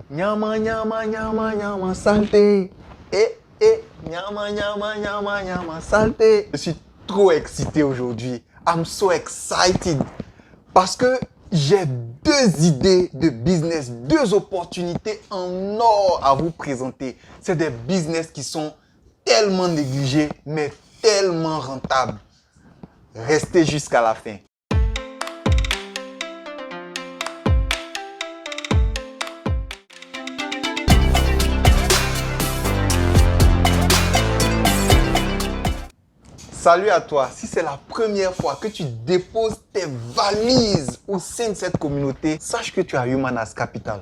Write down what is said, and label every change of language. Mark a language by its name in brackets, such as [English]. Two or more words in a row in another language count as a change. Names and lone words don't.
[Lingala] Nyama, nyama, nyama, nyama, saleté. Nyama, nyama, nyama, nyama, [French] saleté. Je suis trop excité aujourd'hui. [English] I'm so excited. [French] Parce que j'ai deux idées de business, deux opportunités en or à vous présenter. C'est des business qui sont tellement négligés, mais tellement rentables. Restez jusqu'à la fin. Salut à toi, si c'est la première fois que tu déposes tes valises au sein de cette communauté, sache que tu as Humanas Capital.